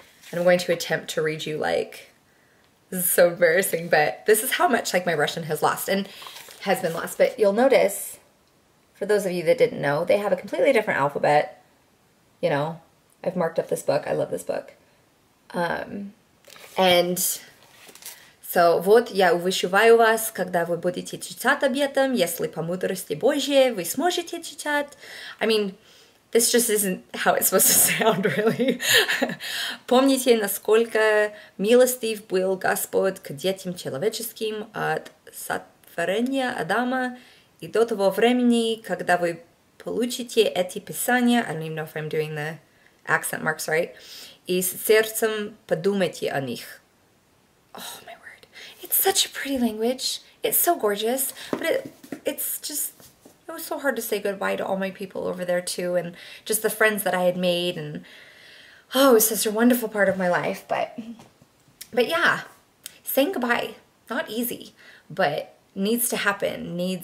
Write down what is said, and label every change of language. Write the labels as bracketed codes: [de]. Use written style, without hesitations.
[en] And I'm going to attempt to read you like, this is so embarrassing, but this is how much like my Russian has lost and has been lost. But you'll notice, for those of you that didn't know, they have a completely different alphabet. You know, I've marked up this book. I love this book. And so, [ru] вот я увещеваю вас, когда вы будете читать об этом, если по мудрости Божьей вы сможете читать. [en] I mean, this just isn't how it's supposed to sound, really. [ru] Помните, насколько милостив был Господь к детям человеческим от сотворения Адама и до того времени, когда вы получите эти писания. [en] I don't even know if I'm doing the accent marks right. [ru] И с сердцем подумайте о них. [en] Oh my word. It's such a pretty language. It's so gorgeous. But it's just, it was so hard to say goodbye to all my people over there too. And just the friends that I had made. And oh, it was such a wonderful part of my life. But yeah, saying goodbye, not easy, but needs to happen.